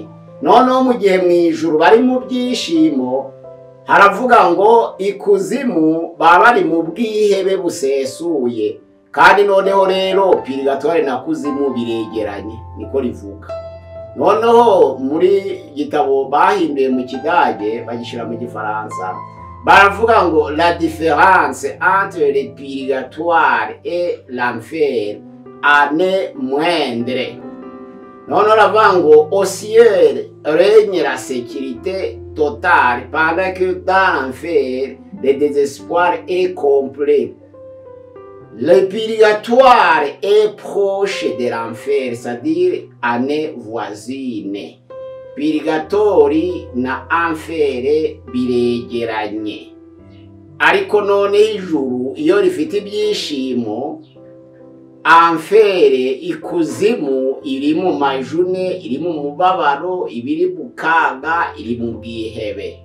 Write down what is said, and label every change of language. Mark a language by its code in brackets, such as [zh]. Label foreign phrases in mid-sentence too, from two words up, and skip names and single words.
[rw] Noneho mu gihe mu ijuru bari mu byishimo, haravuga ngo ikuzimu baba bari mu bwihebe busesuye. Kandi noneho rero purigatori na kuzimu biregeranye, niko rivuga. Noneho muri gitabo bahinduye mu Kidage bagishira mu Gifaransa, baravuga ngo [fr] la différence entre le purgatoire et l'enfer en est moindre. [rw] none aravuga ngo [fr] au ciel règne la sécurité totale pendant que dans l'enfer le désespoir est complet. Le purgatoire est proche de l'enfer, c'est-à-dire année voisine. [rw] Purgatori na enfer biregeranye. Ariko none ijuru iyo rifite ibyishimo, enfer ikuzimu iri mu majune, iri mu mubabaro, ibiri mu kaga, iri mu bwihebe.